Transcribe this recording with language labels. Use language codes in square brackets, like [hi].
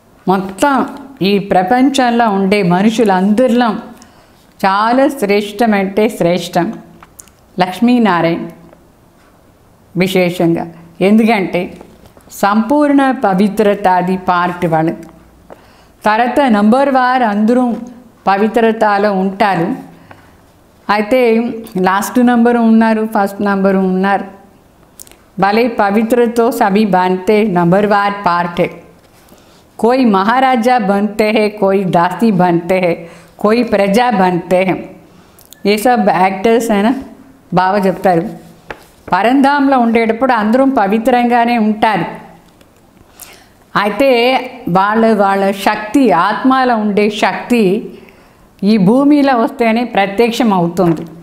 [te] మొత్తం ఈ ప్రపంచంలో ఉండే మనుషులందరిలో చాలా శ్రేష్టం అంటే శ్రేష్టం లక్ష్మీనారాయణ విశేషంగా. ఎందుకంటే సంపూర్ణ పవిత్రత అది పార్ట్ వాళ్ళది. తర్వాత నంబర్ వార్ అందరూ పవిత్రతలో ఉంటారు. అయితే లాస్ట్ నంబరు ఉన్నారు, ఫస్ట్ నంబరు ఉన్నారు. [hi] భలే పవిత్రతో సభీ बनते नंबरवार पार्ट है. कोई महाराजा बनते हैं, कोई दासी बनते हैं, कोई प्रजा बनते हैं. ये सब [te] యాక్టర్స్ అయినా బాగా చెప్తారు. పరంధాంలో ఉండేటప్పుడు అందరూ పవిత్రంగానే ఉంటారు. అయితే వాళ్ళ శక్తి, ఆత్మలో ఉండే శక్తి ఈ భూమిలో వస్తేనే ప్రత్యక్షం అవుతుంది.